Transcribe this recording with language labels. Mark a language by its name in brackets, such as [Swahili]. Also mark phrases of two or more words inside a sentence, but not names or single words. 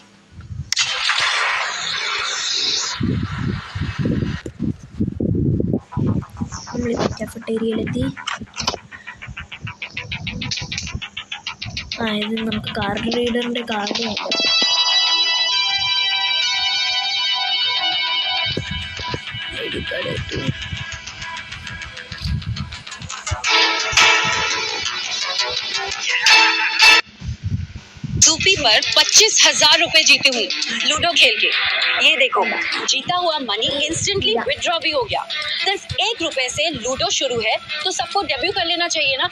[Malayalam] നമ്മളിപ്പോൾ കാഫറ്റേരിയയിലെത്തി. ഇത് നമുക്ക് [English] card readerിൻ്റെ [Malayalam] കാർഡ് നോക്കാം. [English] ID card [Malayalam] ഇട്ടു. [Hindi] ज़ूपी पर 25,000 रुपए जीते हूँ लूडो खेल के। ये देखो, जीता हुआ [English] money instantly withdraw [Hindi] भी हो गया। सिर्फ 1 रुपए से लूडो शुरू है, तो सबको डेब्यू कर लेना चाहिए ना।